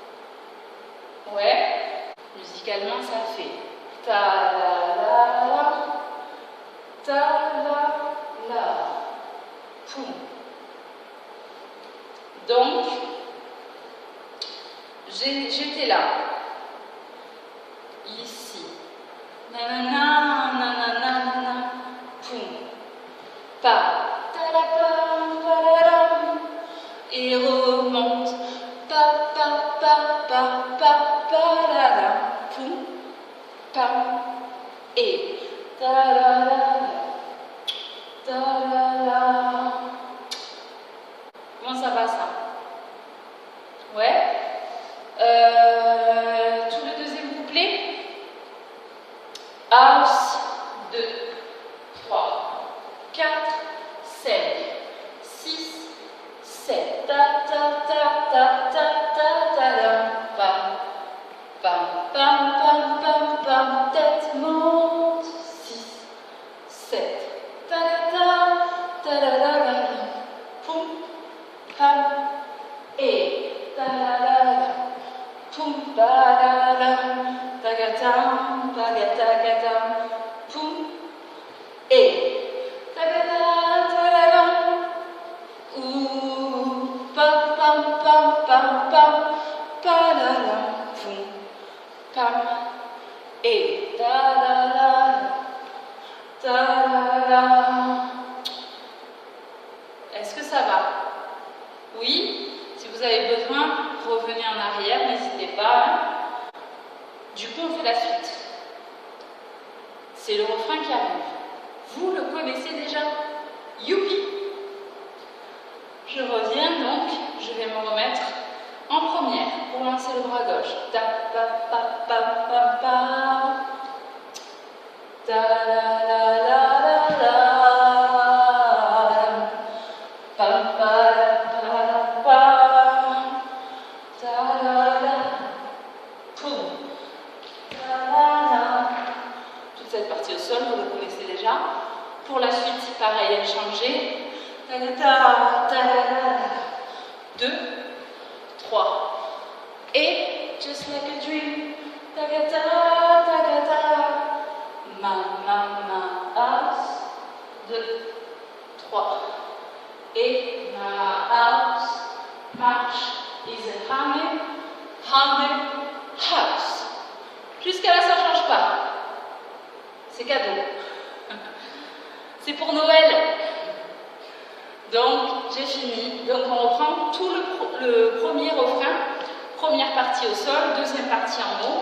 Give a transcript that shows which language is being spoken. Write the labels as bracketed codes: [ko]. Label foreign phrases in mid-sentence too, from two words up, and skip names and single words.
[fr] Ouais, musicalement ça fait ta la la, ta la, poum. Donc, j'étais là, ici, nanana, nanana, poum, pa, ta la pa, et remonte, pa, la la, poum, pam, et ta la la, ta la la. Comment ça va ça? Ouais. Tout le deuxième couplet. 1, 2, 3, 4, 5, 6, 7. Ta ta ta ta ta ta ta la. Pam pam pam pam pam pam. Tête monte. 6, 7. Ta ta ta la la la. Poum pam et ta la la la. Poum pa la la. Tagatam, tagatam, poum, et tagatam, tagatam, ou pam pam pam pam pam, pa la la, poum, pam, et ta-da-da, ta-da-da. Est-ce que ça va? Oui? Si vous avez besoin, revenez en arrière, n'hésitez pas. Du coup, on fait la suite. C'est le refrain qui arrive. Vous le connaissez déjà? Youpi! Je reviens donc, je vais me remettre en première pour lancer le bras gauche. Ta pa pa pa pa pa. Ta la la la la la. Pa pa pa pa. Ta la la. Poum. Ta la la. Toute cette partie au sol, vous le connaissez déjà. Pour la suite, pareil, elle changeait. Ta ta ta ta. 2, 3. Et [en] just like a dream. [fr] Ta ta ta ta. Ma house. 2, 3. Et ma house. [en] March is a haunted house. [fr] Jusqu'à là, ça ne change pas. C'est cadeau. C'est pour Noël. Donc, j'ai fini. Donc, on reprend tout le premier refrain. Première partie au sol, deuxième partie en haut.